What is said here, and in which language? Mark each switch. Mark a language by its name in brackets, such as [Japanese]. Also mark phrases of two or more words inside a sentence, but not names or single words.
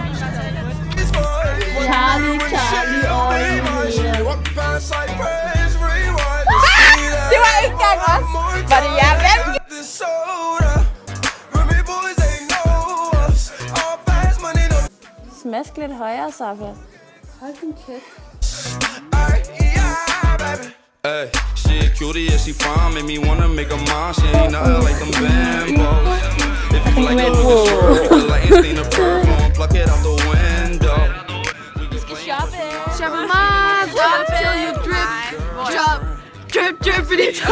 [Danish] Charlie og Det var ikke engang os. Var det jer? Hvem? Smask lidt højere, Safa. Hold din kæft. [English] Hey, she a cutie, yeah, she fine, make me wanna make a mom. She ain't nothing like them bambos. If you like a little swerve, you can like stain the purple and pluck it out the window. [Danish] Vi skal shoppe. Shoppe meget. [English] Drop till you drip. Drop. Drip, drip, fordi drop.